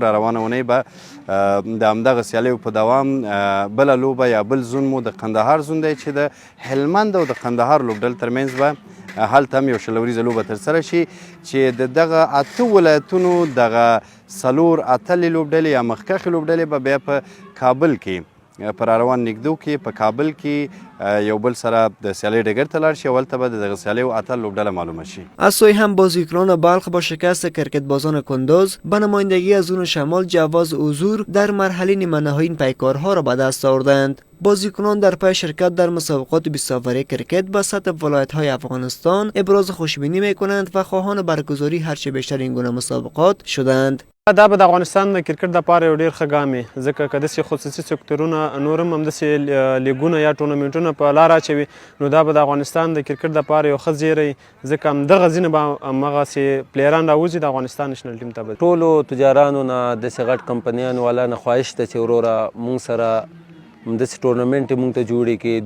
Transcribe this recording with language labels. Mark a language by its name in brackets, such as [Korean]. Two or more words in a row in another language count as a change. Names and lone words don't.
[Pashto] را روانه اونۍ به د همدغه سیالیو په دوام بله لوبه یا بل زون مو د قندهار زون دی چې د هلمند او د قندهار لوبډلې ترمنځ به هلته هم یو شل وریزه لوبه ترسره شي چې د دغه اته ولایتونو دغه څلور اتلې لوبډلې یا مخکښې لوبډلې به بیا په کابل کې په راروان نږدو کې په کابل کې یو بل سره د سیالۍ ډګر ته لاړ شي او هلته به د دغه سیالیو اتل لوبډله معلومه شي. [Persian] از سوی هم بازیکنان بلخ با شکست کرکت بازان کندوز به نمایندگی از زون شمال جواز حضور در مرحله نیمه نهایی پیکارها را به دست آوردند. بازیکنان در پی شرکت در مسابقات 20 اوره کرکت به سطح ولایت‌های افغانستان ابراز خوشبینی می‌کنند و خواهان برگزاری هرچه بیشتر این گونه مسابقات شدند. [Pashto] دا به د افغانستان د کرکټ دپاره یو ډېر ښه ګام وي ځکه که داسې خصوصي سکتورونه نور هم همداسې لیګونه یا ټورنمنټونه په لار اچوي نو دا به د افغانستان د کرکټ دپاره یو ښه زیری ځکه همدغه ځینې به همغسې پلیران راوځي د افغانستان [English] national team [Pashto] ته به. ټولو تجارانو نه داسې غټ کمپنیانو والا نه خواهش ده چې وروره مونږ سره همداسې ټورنمنټ یې مونږ ته جوړې کړي.